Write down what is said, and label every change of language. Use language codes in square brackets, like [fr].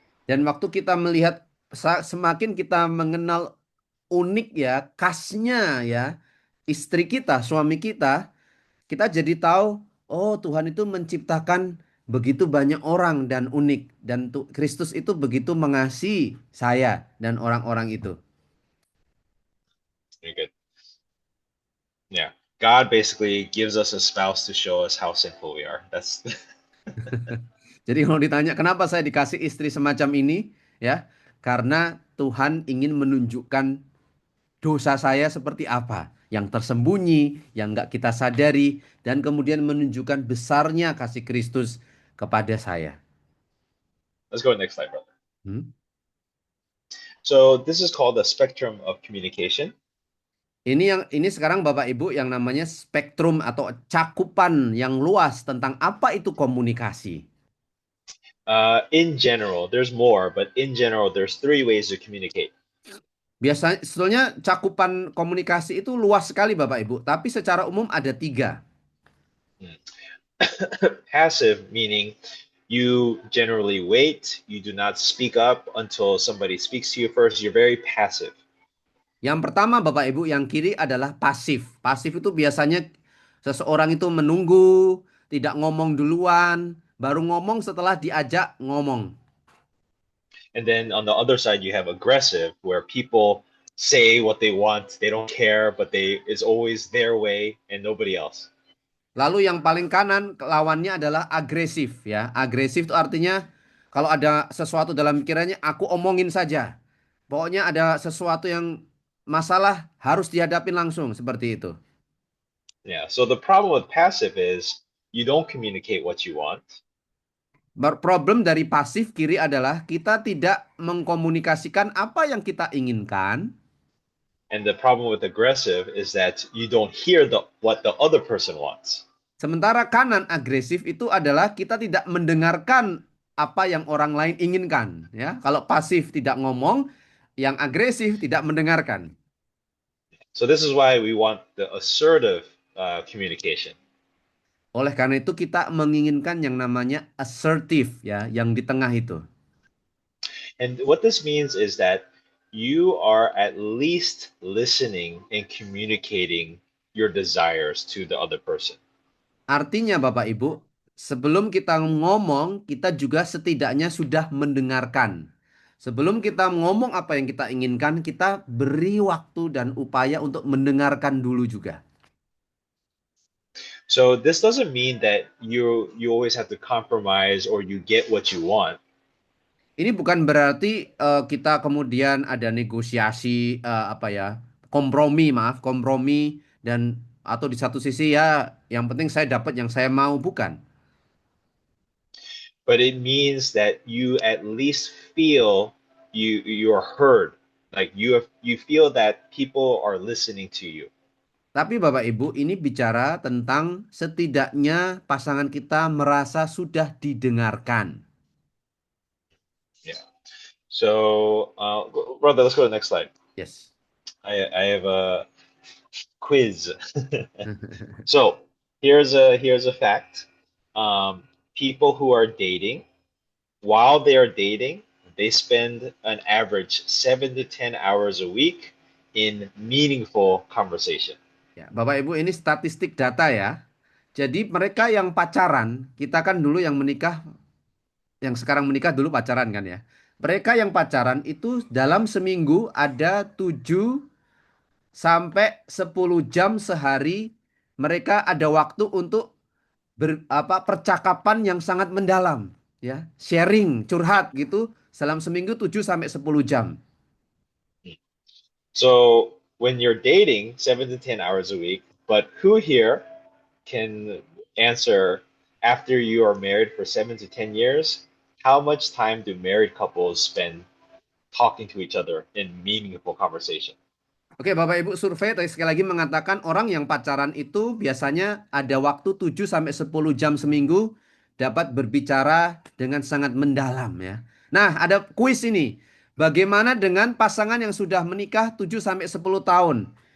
[id] Dan waktu kita melihat, semakin kita mengenal unik ya, khasnya ya, istri kita, suami kita, kita jadi tahu, oh Tuhan itu menciptakan begitu banyak orang dan unik. Dan Kristus itu begitu mengasihi saya dan orang-orang itu. [en] Very good. Yeah. God basically gives us a spouse to show us how sinful we are. That's [id] Jadi kalau ditanya kenapa saya dikasih istri semacam ini, ya, karena Tuhan ingin menunjukkan dosa saya seperti apa, yang tersembunyi, yang nggak kita sadari, dan kemudian menunjukkan besarnya kasih Kristus kepada saya. [en] Let's go to the next slide, brother. So this is called the spectrum of communication. [id] Ini sekarang Bapak Ibu yang namanya spektrum atau cakupan yang luas tentang apa itu komunikasi. [en] In general, there's more, but in general, there's 3 ways to communicate. [id] Biasanya, sebetulnya cakupan komunikasi itu luas sekali Bapak Ibu, tapi secara umum ada 3. [en] Passive meaning you generally wait, you do not speak up until somebody speaks to you first. You're very passive. [id] Yang pertama Bapak Ibu, yang kiri adalah pasif. Pasif itu biasanya seseorang itu menunggu, tidak ngomong duluan, baru ngomong setelah diajak ngomong. [en] And then on the other side, you have aggressive, where people say what they want, they don't care, but it's always their way and nobody else. [id] Lalu yang paling kanan lawannya adalah agresif ya. Agresif itu artinya kalau ada sesuatu dalam pikirannya aku omongin saja. Pokoknya ada sesuatu yang masalah harus dihadapin langsung seperti itu. Yeah. [en] So the problem with passive is you don't communicate what you want. [id] Problem dari pasif kiri adalah kita tidak mengkomunikasikan apa yang kita inginkan. [en] And the problem with aggressive is that you don't hear what the other person wants. [id] Sementara kanan agresif itu adalah kita tidak mendengarkan apa yang orang lain inginkan. Ya, kalau pasif tidak ngomong, yang agresif tidak mendengarkan. [en] So this is why we want the assertive communication. [id] Oleh karena itu kita menginginkan yang namanya assertive ya, yang di tengah itu. [en] And what this means is that you are at least listening and communicating your desires to the other person. [id] Artinya Bapak Ibu, sebelum kita ngomong, kita juga setidaknya sudah mendengarkan. Sebelum kita ngomong apa yang kita inginkan, kita beri waktu dan upaya untuk mendengarkan dulu juga. [en] So this doesn't mean that you always have to compromise or you get what you want. [id] Ini bukan berarti kita kemudian ada negosiasi kompromi dan atau di satu sisi ya yang penting saya dapat yang saya mau, bukan. [en] But it means that you at least feel you're heard. Like you feel that people are listening to you. [id] Tapi Bapak Ibu, ini bicara tentang setidaknya pasangan kita merasa sudah didengarkan. [en] Yeah. So, brother, let's go to the next slide. Yes. I have a quiz. So here's a fact. People who are dating, while they are dating, they spend an average 7 to 10 hours a week in meaningful conversation. [id] Ya, Bapak Ibu, ini statistik data ya. Jadi mereka yang pacaran, kita kan dulu yang menikah, yang sekarang menikah dulu pacaran kan ya. Mereka yang pacaran itu dalam seminggu ada 7 sampai 10 jam sehari mereka ada waktu untuk percakapan yang sangat mendalam ya, sharing, curhat gitu dalam seminggu 7 sampai 10 jam. [en] So when you're dating 7 to 10 hours a week, but who here can answer after you are married for 7 to 10 years, how much time do married couples spend talking to each other in meaningful conversation? [id] Oke, Bapak Ibu, survei tadi sekali lagi mengatakan orang yang pacaran itu biasanya ada waktu 7 sampai 10 jam seminggu dapat berbicara dengan sangat mendalam ya. Nah, ada kuis ini. Bagaimana dengan pasangan yang sudah menikah 7 sampai 10 tahun?